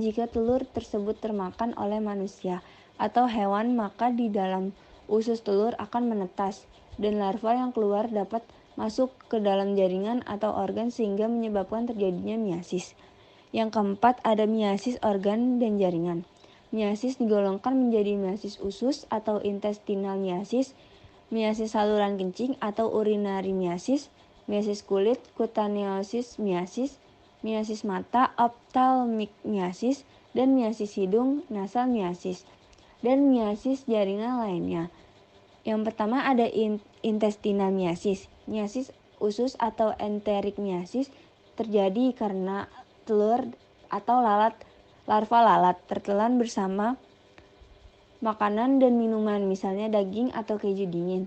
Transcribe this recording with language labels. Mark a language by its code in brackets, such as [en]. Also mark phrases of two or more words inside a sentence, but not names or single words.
[id] Jika telur tersebut termakan oleh manusia atau hewan, maka di dalam usus telur akan menetas dan larva yang keluar dapat masuk ke dalam jaringan atau organ sehingga menyebabkan terjadinya miasis. Yang keempat ada miasis organ dan jaringan. Miasis digolongkan menjadi miasis usus atau [en] intestinal miasis, [id] miasis saluran kencing atau [en] urinary miasis, [id] miasis kulit, [en] cutaneosis miasis, [id] miasis mata, [en] ophthalmic miasis, [id] dan miasis hidung, [en] nasal miasis, [id] dan miasis jaringan lainnya. Yang pertama ada [en] intestinal miasis. [id] Miasis usus atau [en] enteric miasis [id] terjadi karena telur atau larva lalat tertelan bersama makanan dan minuman, misalnya daging atau keju dingin.